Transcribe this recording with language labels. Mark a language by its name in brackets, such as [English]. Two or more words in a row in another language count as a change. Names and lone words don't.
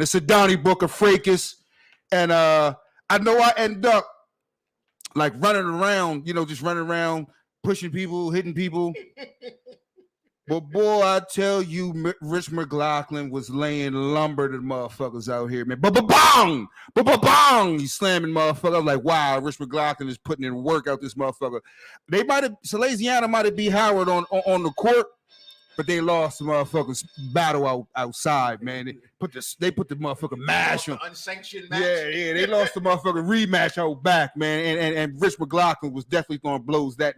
[English] It's a Donnie Booker fracas. And I know I end up like running around, just running around, pushing people, hitting people. But boy, I tell you, Rich McLaughlin was laying lumber to the motherfuckers out here, man. Ba-ba-bong! Ba-ba-bong! He's slamming motherfuckers. I was like, wow, Rich McLaughlin is putting in work out this motherfucker. Salesiano might have beat Howard on the court, but they lost the motherfuckers battle outside, man. They put the motherfucker mash on. Unsanctioned match. Yeah, they lost the motherfucker rematch out back, man. And Rich McLaughlin was definitely throwing blows that night.